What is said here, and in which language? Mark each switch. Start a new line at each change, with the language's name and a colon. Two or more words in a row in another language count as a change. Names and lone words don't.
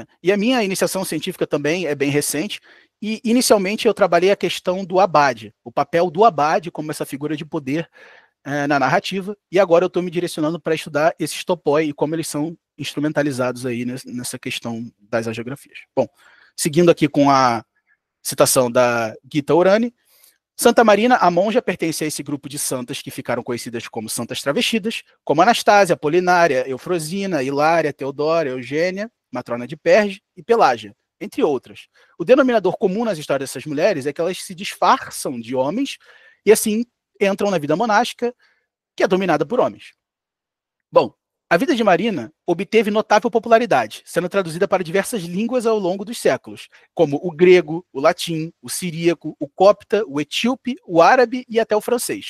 Portuguese: E a minha iniciação científica também é bem recente, e inicialmente eu trabalhei a questão do abade, o papel do abade como essa figura de poder na narrativa, e agora eu estou me direcionando para estudar esses topoi e como eles são instrumentalizados aí nessa questão das hagiografias. Bom, seguindo aqui com a citação da Gita Orani, Santa Marina, a monja, pertence a esse grupo de santas que ficaram conhecidas como santas travestidas, como Anastásia, Apolinária, Eufrosina, Hilária, Teodora, Eugênia, matrona de Perge e Pelágia, entre outras. O denominador comum nas histórias dessas mulheres é que elas se disfarçam de homens e assim entram na vida monástica, que é dominada por homens. Bom, a vida de Marina obteve notável popularidade, sendo traduzida para diversas línguas ao longo dos séculos, como o grego, o latim, o siríaco, o copta, o etíope, o árabe e até o francês.